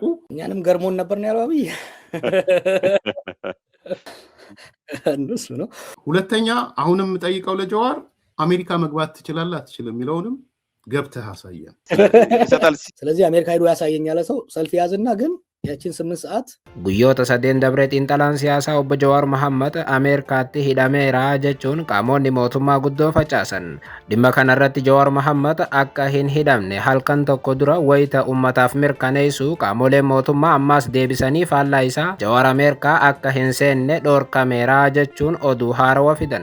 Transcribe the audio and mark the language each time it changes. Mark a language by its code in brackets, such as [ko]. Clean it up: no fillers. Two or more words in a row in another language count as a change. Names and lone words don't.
[am] እኛንም ገርሞን ነበር ነው ያለው አብይ እነሱ ነው። ሁለተኛ አሁንም ጠይቀው ለጀዋር አሜሪካ መግባት ትችላለህ አትችልም የሚለውንም ገብተህ አሳየን። ስለዚህ አሜሪካ ሄዶ ያሳየኝ ያለ ሰው ሰልፍ ያዝና ግን ያቺን 8 ሰዓት [om] guyyoota sadeen dabree xiinxalaan siyaasaa obbo Jawaar Mohammad Ameerikaatti hidhameera jechuun qaamonni mootummaa guddoo facaasan. Dhimma kanarratti Jawaar Mohammad akka hin hidhamne halkan tokko dura wayita ummataaf mirkaneessu qaamoleen mootummaa ammas deebisanii faallaa isaa Jawaar Ameerikaa akka hin seenne dhorkameera jechuun oduu haarawaa fidan.